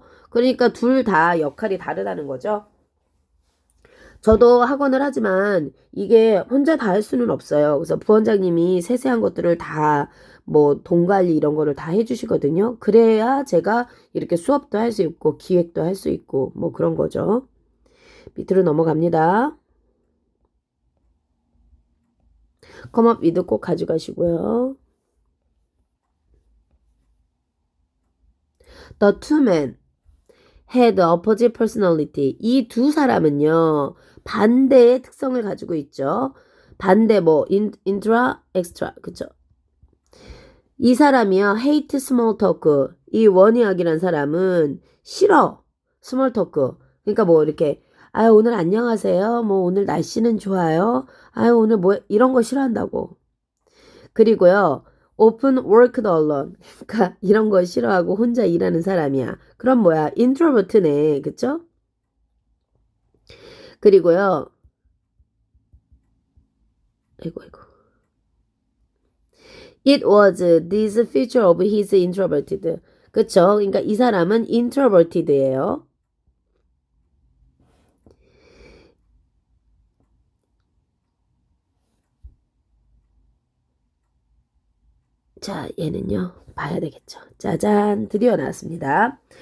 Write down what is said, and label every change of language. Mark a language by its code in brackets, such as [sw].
[ko] 그러니까 둘 다 역할이 다르다는 거죠. 저도 학원을 하지만 이게 혼자 다 할 수는 없어요. 그래서 부원장님이 세세한 것들을 다 돈 관리 이런 거를 다 해주시거든요. 그래야 제가 이렇게 수업도 할 수 있고 기획도 할 수 있고 그런 거죠. 밑으로 넘어갑니다. come up with 꼭 가져가시고요. [en] The two men had opposite personality. [ko] 이 두 사람은요. 반대의 특성을 가지고 있죠. 반대 intra, extra. 그쵸? 이 사람이요. [en] hate small talk. [ko] 이 원희학이란 사람은 싫어. [en] small talk. [ko] 그러니까 이렇게 아유 오늘 안녕하세요. 오늘 날씨는 좋아요. 아유 오늘 이런 거 싫어한다고. 그리고요. [en] often worked alone. [ko] 그러니까 이런 거 싫어하고 혼자 일하는 사람이야. 그럼 뭐야? introvert네. 그쵸? 그리고요. 아이고. [en] It was this feature of his introverted. [ko] 그쵸? 그러니까 이 사람은 introverted예요. 자, 얘는요. 봐야 되겠죠. 짜잔, 드디어 나왔습니다.